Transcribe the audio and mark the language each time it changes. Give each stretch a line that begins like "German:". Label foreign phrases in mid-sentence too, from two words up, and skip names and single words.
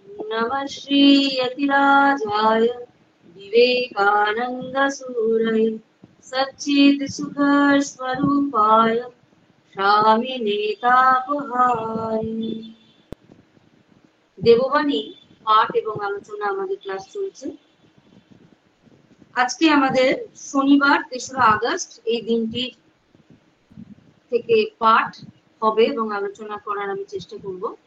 Sanskrit: नमः श्री यतिराजाय विवेकानंद सूरये सच्चिद सुख स्वरूपाय स्वामिने तापहारिणे।
Bangla: দেববাণী পাঠ এবং আলোচনা আমাদের ক্লাস চলছে। আজকে আমাদের শনিবার ৩রা আগস্ট এই দিনটি থেকে পাঠ হবে এবং আলোচনা করার আমি চেষ্টা করব।